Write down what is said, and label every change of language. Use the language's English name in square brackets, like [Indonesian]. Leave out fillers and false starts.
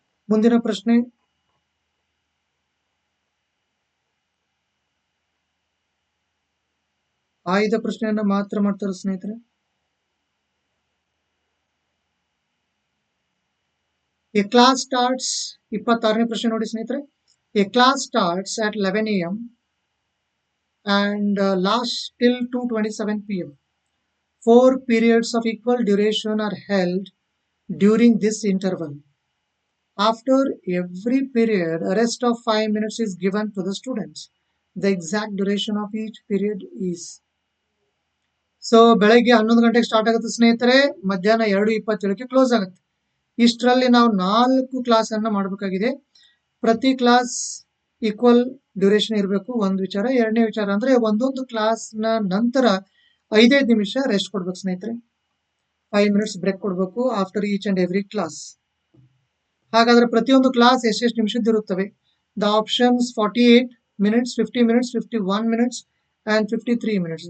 [Kannada] ಮುಂದಿನ ಪ್ರಶ್ನೆ, ಆಯ್ದ ಪ್ರಶ್ನೆಯನ್ನ ಮಾತ್ರ ಮಾಡ್ತಾರೆ ಸ್ನೇಹಿತರೆ. [English] a class starts, [Kannada] 26ನೇ ಪ್ರಶ್ನೆ ನೋಡಿ ಸ್ನೇಹಿತರೆ. [English] A class starts at 11 AM and lasts till 2:27 PM. 4 periods of equal duration are held during this interval. After every period, a rest of 5 minutes is given to the students. The exact duration of each period is. [Kannada] So ಬೆಳಗ್ಗೆ 11 ಗಂಟೆಗೆ start ಆಗುತ್ತೆ ಸ್ನೇಹಿತರೆ, ಮಧ್ಯಾಹ್ನ 2:27ಕ್ಕೆ close ಆಗುತ್ತೆ. ಇಷ್ಟರಲ್ಲಿ ನಾವು 4 class ಅನ್ನ ಮಾಡಬೇಕಾಗಿದೆ. ಪ್ರತಿ ಕ್ಲಾಸ್ ಈಕ್ವಲ್ ಡ್ಯೂರೇಷನ್ ಇರಬೇಕು, ಒಂದು ವಿಚಾರ. ಎರಡನೇ ವಿಚಾರ ಅಂದ್ರೆ ಒಂದೊಂದು ಕ್ಲಾಸ್ ನ ನಂತರ 5 ನಿಮಿಷ ರೆಸ್ಟ್ ಕೊಡ್ಬೇಕು ಸ್ನೇಹಿತರೆ. 5 ಮಿನಿಟ್ಸ್ ಬ್ರೇಕ್ ಕೊಡ್ಬೇಕು [English] After each and every class. [Kannada] ಹಾಗಾದ್ರೆ ಪ್ರತಿಯೊಂದು ಕ್ಲಾಸ್ ಎಷ್ಟೆಷ್ಟು ನಿಮಿಷದ್ದು ಇರುತ್ತವೆ? [English] The options 48 minutes, 50 minutes, 51 minutes and 53 minutes.